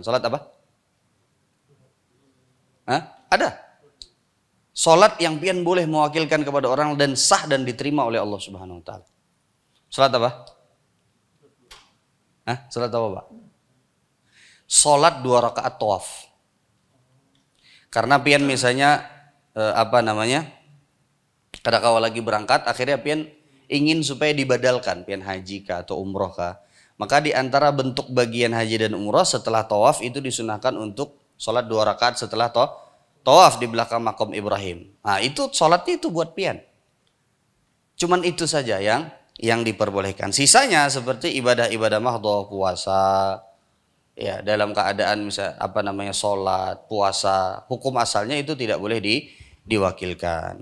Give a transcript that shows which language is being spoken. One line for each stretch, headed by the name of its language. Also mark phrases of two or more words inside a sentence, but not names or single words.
Indonesian: Sholat apa? Hah? Ada. Sholat yang pian boleh mewakilkan kepada orang dan sah dan diterima oleh Allah
Arabic: سبحانه وتعالى.
Indonesian: Sholat apa? Hah? Sholat apa Pak? Sholat 2 rakaat tawaf.
Banjar: Karena pian misalnya kada kawal lagi berangkat, akhirnya pian ingin supaya dibadalkan, pian haji kah atau umroh kah.
Indonesian: Maka di antara bentuk bagian haji dan umroh setelah tawaf itu disunahkan untuk sholat 2 rakaat setelah tawaf di belakang makom Ibrahim. Nah itu sholatnya itu buat pian. Cuman itu saja yang diperbolehkan. Sisanya seperti ibadah-ibadah mahdhah, puasa, ya dalam keadaan sholat, puasa, hukum asalnya itu tidak boleh diwakilkan.